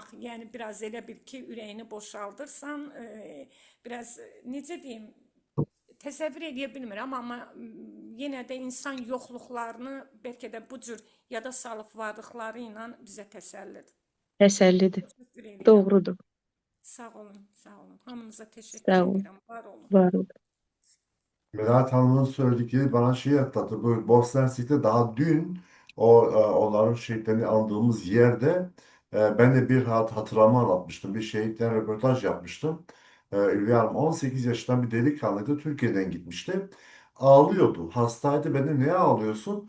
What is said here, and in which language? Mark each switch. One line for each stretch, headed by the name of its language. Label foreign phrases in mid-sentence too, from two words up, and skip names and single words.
Azerbaijani: Yəni biraz elə bil ki, ürəyini boşaldırsan, biraz necə deyim, təsəvvür edə bilmirəm, amma yenə də insan yoxluqlarını bəlkə də bu cür yada salıb vardıqları ilə bizə təsəllidir. Təsəllidir. Təşəkkür edirəm. Doğrudur. Sağ olun, sağ olun. Hamınıza təşəkkür Sağ olun. edirəm. Var olun. Var olun.
Turkish: Melahat Hanım'ın söyledikleri bana şey atlattı. Bu Bosna Hersek'te daha dün onların şehitlerini andığımız yerde ben de bir hatıramı anlatmıştım. Bir şehitten röportaj yapmıştım. Hülya Hanım 18 yaşından bir delikanlıydı. Türkiye'den gitmişti. Ağlıyordu. Hastaydı. Ben de niye ağlıyorsun?